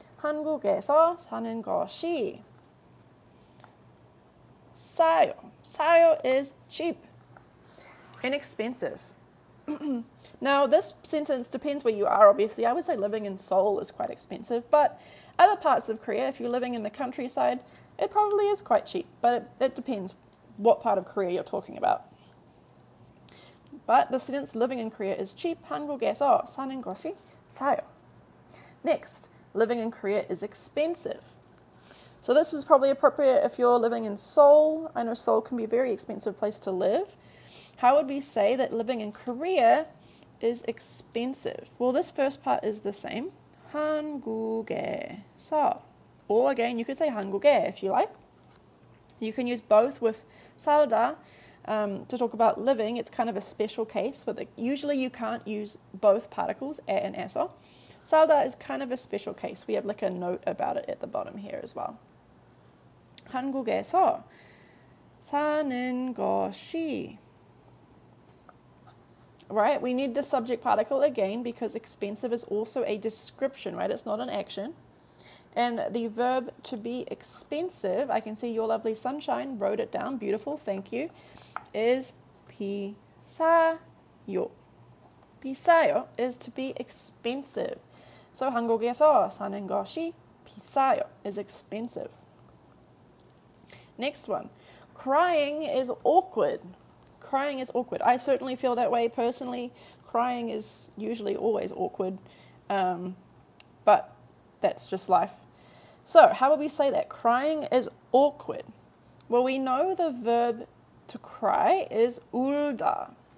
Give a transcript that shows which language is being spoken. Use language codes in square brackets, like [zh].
[ko] 한국에서 사는 것이 싸요. [en] 싸요 is cheap, inexpensive. Now, this sentence depends where you are, obviously. I would say living in Seoul is quite expensive, but other parts of Korea, if you're living in the countryside, it probably is quite cheap, but it depends what part of Korea you're talking about. But the sentence living in Korea is cheap. [ko] 한국에서 사는 것이 싸요. [en] Next, living in Korea is expensive. So this is probably appropriate if you're living in Seoul. I know Seoul can be a very expensive place to live. How would we say that living in Korea is expensive? Well, this first part is the same. [ko] 한국에서. [en] Or again, you could say 한국에 if you like. You can use both with 살다 to talk about living. It's kind of a special case, but usually you can't use both particles, 에 and 에서. 살다 is kind of a special case. We have like a note about it at the bottom here as well. [ko] 한국에서 사는 것이. [en] Right, we need the subject particle again because expensive is also a description, right? It's not an action. And the verb to be expensive, I can see your lovely sunshine wrote it down, beautiful, thank you, is 비싸요. 비싸요 is to be expensive. [ko] So 한국에서 사는 것이 비싸요 [en] is expensive. Next one, crying is awkward. Crying is awkward. I certainly feel that way personally. Crying is usually always awkward, but that's just life. So how would we say that? Crying is awkward. Well, we know the verb to cry is 울다.